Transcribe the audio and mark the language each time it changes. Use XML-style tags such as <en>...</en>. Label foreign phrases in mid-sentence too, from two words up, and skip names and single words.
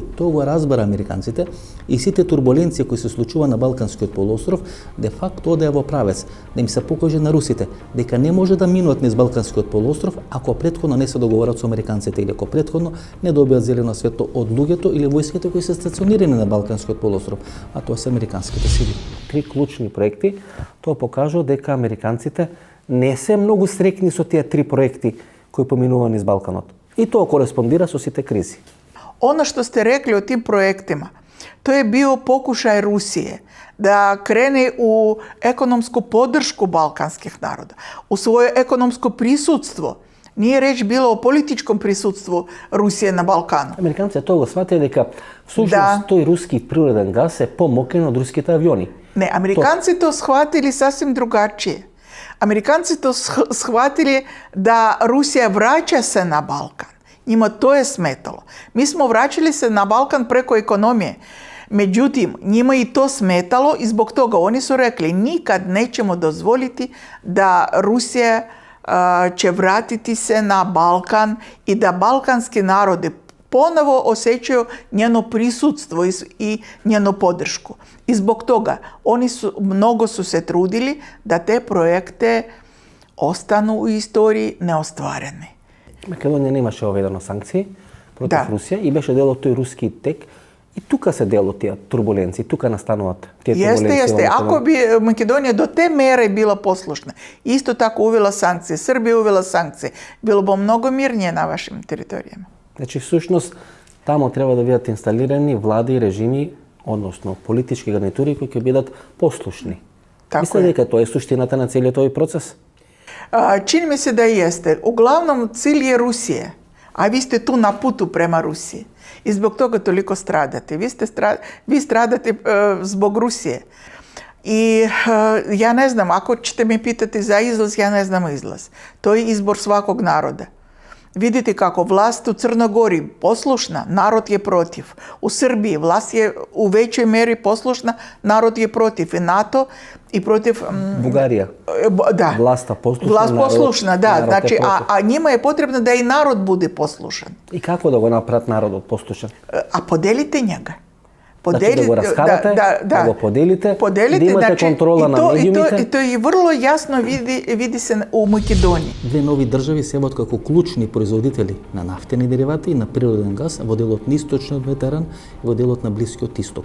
<mk>Тоа го разбара американците и сите турбуленции кои се случува на Балканскиот полуостров, де факто одеа во правец да им се покаже на русите дека не може да минуваат низ Балканскиот полуостров ако претходно не се договорат со американците или ако претходно не добијат зелено светло од луѓето или војските кои се стационирани на Балканскиот полуостров, а тоа се американските сили. Три клучни проекти, тоа покажува дека американците не се многу среќни со тие три проекти кои поминува низ Балканот. И тоа кореспондира со сите кризи.</mk> <sr>Ono što ste rekli o tim projektima, to je bio pokušaj Rusije da krene u ekonomsku podršku balkanskih naroda, u svoje ekonomsko prisutstvo. Nije reč bilo o političkom prisutstvu Rusije na Balkanu. Американците тоа го сватиле дека всушност тој руски природен газ е помокен од руските авиони. Ne, Amerikanci to shvatili sasvim drugačije. Amerikanci to shvatili da Rusija vraća se na Balkan. Njima to je smetalo. Mi smo vraćali se na Balkan preko ekonomije. Međutim, njima i to smetalo i zbog toga oni su rekli nikad nećemo dozvoliti da Rusija će vratiti se na Balkan i da balkanski narodi ponovo osjećaju njeno prisutstvo i njenu podršku. I zbog toga mnogo su se trudili da te projekte ostanu u istoriji neostvareni.</sr> <mk>Македонија немаше оведено санкции против Русија и беше дел од тој руски тек. И тука се дел од тие турбуленции, тука настануваат тие турбуленции.</mk> <sr>Jeste. Ako bi Makedonija do te mere bila poslušna, isto tako uvela sankcije, Srbija uvela sankcije, bilo bi mnogo mirnije na vašim teritorijama.</sr> <mk>Значи, всушност, тамо треба да бидат инсталирани влади и режими, односно политички гарнитури кои ќе бидат послушни. Мислите дека тоа е суштината на целиот овој процес?</mk> <sr>Čini mi se da jeste. Uglavnom cilj je Rusije, a vi ste tu na putu prema Rusiji. I zbog toga toliko stradate. Vi stradate zbog Rusije. I ja ne znam, ako ćete me pitati za izlaz, ja ne znam izlaz. To je izbor svakog naroda. Vidite kako vlast u Crnoj Gori poslušna, narod je protiv. U Srbiji vlast je u većoj meri poslušna, narod je protiv. I NATO i protiv... Bugarija. Da. Vlast poslušna, vlast poslušna, narod znači, a njima je potrebno da i narod bude poslušan.</sr> <mk>И како да го направат народот послушен?</mk> <sr>A podelite njega.</sr> <mk>Значи да го раскарате, да го поделите, да имате контрола на медиумите.</mk> <sr>И то и врло јасно види се у Македонија.</sr> <mk>Две нови држави се еват како клучни производители на нафтени деривати и на природен газ во делот на Источниот Медитеран и во делот на Блискиот Исток.</mk>